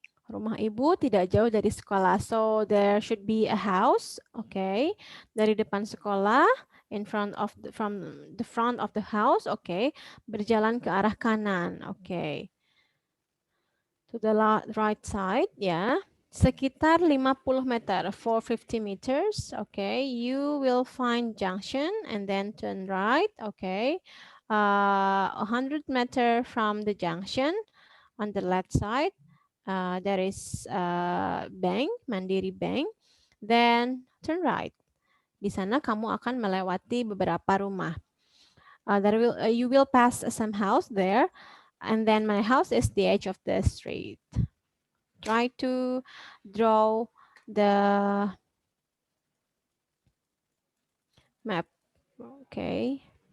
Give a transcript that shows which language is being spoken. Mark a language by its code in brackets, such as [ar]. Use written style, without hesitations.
[id] Rumah ibu tidak jauh dari sekolah, [en] so there should be a house, okay, [id] dari depan sekolah, [en] in front of from the front of the house, okay, [id] berjalan ke arah kanan, [en] okay, to the right side, ya, [id] sekitar 50 meter, [en] 450 meters, okay, you will find junction and then turn right, okay, 100 meter from the junction on the left side. There is bank, Mandiri Bank. Then turn right. [id] Di sana kamu akan melewati beberapa rumah. [en] You will pass some house there, and then my house is the edge of the street. Try to draw the map. Okay.